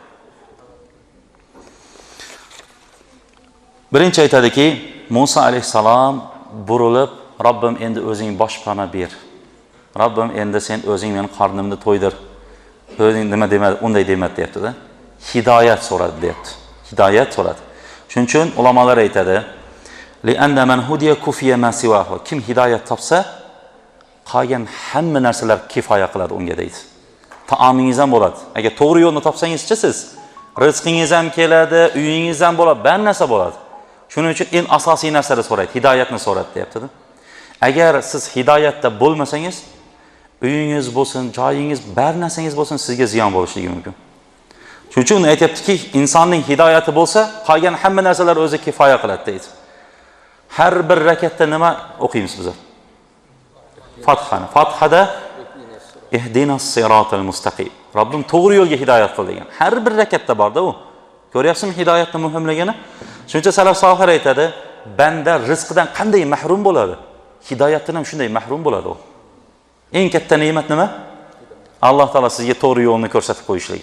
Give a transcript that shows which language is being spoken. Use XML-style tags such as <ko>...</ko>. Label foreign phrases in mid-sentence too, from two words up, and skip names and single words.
<uz>Birinchi aytadiki, Musa alayhisalom burilib, Robbim endi o'zing boshpana ber. Robbim endi sen o'zing meni qornimni to'ydir. O'zing nima demadi, unday demadi deyapti-da. Hidoyat so'radi deyapti. Hidoyat so'radi. Shuning uchun ulamolar aytadi,</uz> <ar>لأن من هدي كفي ما سواه.</ar> <uz>Kim hidoyat topsa, qolgan hamma narsalar kifoya qiladi unga deydi. Taomingiz ham bo'ladi. Agar to'g'ri yo'lni topsangiz-chi siz, rizqingiz ham keladi, uyingiz ham bo'ladi, barcha narsa bo'ladi. Shuning uchun eng asosiy narsani so'raydi, hidoyatni so'radi deyapti-da. Agar siz hidoyatda bo'lmasangiz, uyingiz bo'lsin, joyingiz, barcha narsangiz bo'lsin, sizga ziyon bo'lishligi mumkin. Shuning uchun aytibdiki, insonning hidoyati bo'lsa, qolgan hamma narsalar o'zi kifoya qiladi deydi. Har bir rakatda nima o'qiymiz biz? Fathani. Fathada</uz> <ar>اهدنا الصراط المستقيم.</ar> <uz>Robbim to'g'ri yo'lga hidoyat qil degan. Har bir rakatda borda u. Ko'ryapsizmi hidoyatning muhimligini? Shuncha salaf sohir aytadi, banda rizqidan qanday mahrum bo'ladi? hidoyatdan ham shunday mahrum bo'ladi u. Eng katta ne'mat nima? Alloh taolo sizga to'g'ri yo'lni ko'rsatib qo'yishlik.</uz>